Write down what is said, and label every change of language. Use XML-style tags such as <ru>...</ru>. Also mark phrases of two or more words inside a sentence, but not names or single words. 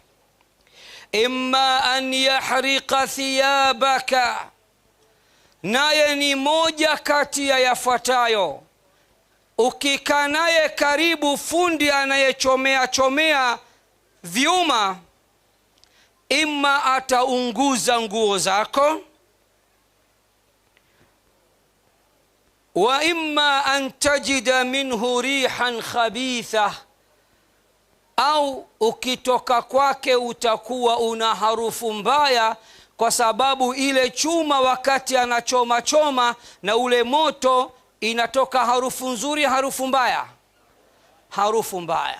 <ar>إما أن يحرق ثيابك,</ar> <sw>naye ni moja kati ya yafuatayo: ukikaa naye karibu, fundi anayechomea vyuma, imma ataunguza nguo zako,</sw> <ar>وإما أن تجد منه ريحا خبيثة,</ar> <sw>au ukitoka kwake utakuwa una harufu mbaya, kwa sababu ile chuma wakati anachoma na ule moto inatoka harufu nzuri, harufu mbaya, harufu mbaya.</sw>